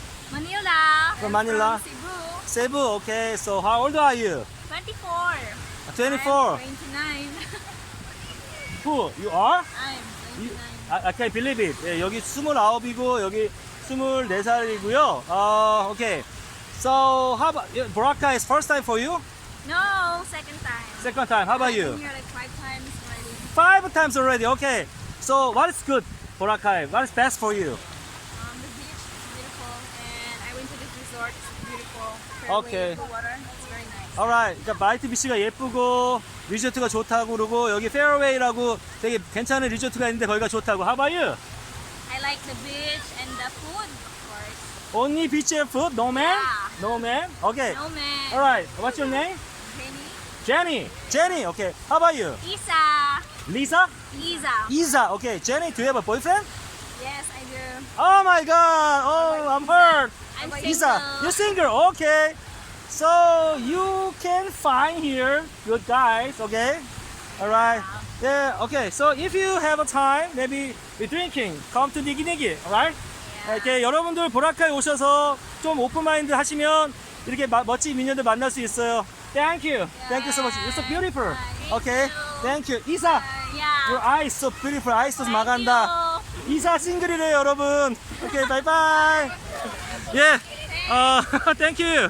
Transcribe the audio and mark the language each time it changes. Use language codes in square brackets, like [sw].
[en] Manila. From I'm Manila? From Cebu. Cebu. Okay. So how old are you? 24. 24. I'm 29. Who? You are? I'm You, 29. I can't believe it. [ko] 예, 여기 29이고 여기 24살이고요. [en] Okay. So how about Boracay is first time for you? No, second time. Second time. How about I've you? been here like 5 times already. 5 times already. Okay. So what is good, Boracay? What is best for you? The beach is beautiful, and I went to this resort. It's beautiful. Okay. Blue water. It's very nice. Alright. [ko] 그러니까 마이트 비치가 예쁘고 리조트가 좋다고 그러고 여기 페어웨이라고 되게 괜찮은 리조트가 있는데 거기가 좋다고. [en] How about you? I like the beach and the food, of course. Only beach and food? No man? Yeah. No man? Okay. No man. Alright. What's your name? Jenny. Jenny. Jenny. Okay. How about you? Isa. Lisa? Isa. Isa. Okay. Jenny, do you have a boyfriend? Yes, I do. Oh my god. Oh, I'm hurt. I'm Isa, single. you're single. Okay. So you can find here good guys. Okay. All right. Yeah. Okay. So if you have a time, maybe we're drinking. Come to Nigi Nigi. All right. Yeah. [ko] 이렇게 여러분들 보라카이 오셔서 좀 오픈 마인드 하시면 이렇게 멋진 미녀들 만날 수 있어요. [en] Thank you. Thank you so much. You're so beautiful. Okay. Thank you. Isa, your Yeah. eyes so beautiful. eyes so Thank [tl] 마간다. [en] you. [ko] 이사 싱글이래요, 여러분. [en] 오케이, 바이바이. [ko] 예, [en] 땡큐.